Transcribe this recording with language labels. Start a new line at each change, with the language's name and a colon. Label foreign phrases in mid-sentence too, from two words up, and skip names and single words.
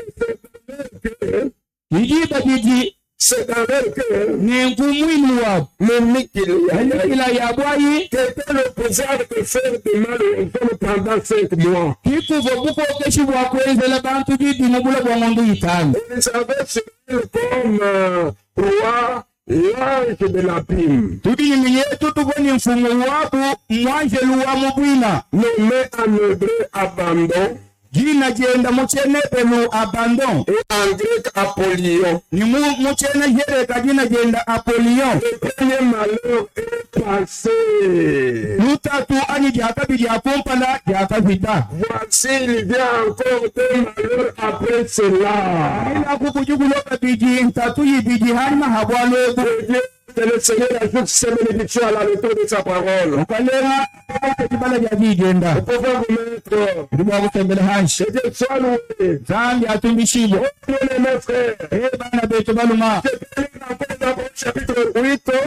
French: C'est dans leur cœur le qui était le pouvoir de faire du mal aux hommes pendant 5 mois. Ils avaient sur eux comme roi l'ange de l'abîme.
Luba-Katanga: Tubinyinye tutuboni mfumo wabu mwanjelu wa mubwina.
French: Nommé en hébreu abandon.
Luba-Katanga: Jina jenda muchene pelu abandon.
French: Et en grec Apollyon.
Luba-Katanga: Ni muchene jereka jina jenda Apollyon.
French: Le premier malheur est passé.
Luba-Katanga: Lutatu ani jakabidi apompala jakabida.
French: Voici, il vient encore des malheurs après cela.
Luba-Katanga: Ila kukujuguloka biji ntatu yibidi hanima habwalo.
French: Que le Seigneur ajoute ses bénédictions à la lecture de sa parole. Vous pouvez vous mettre. Que Dieu soit loué. Mes frères. Chapitre 8.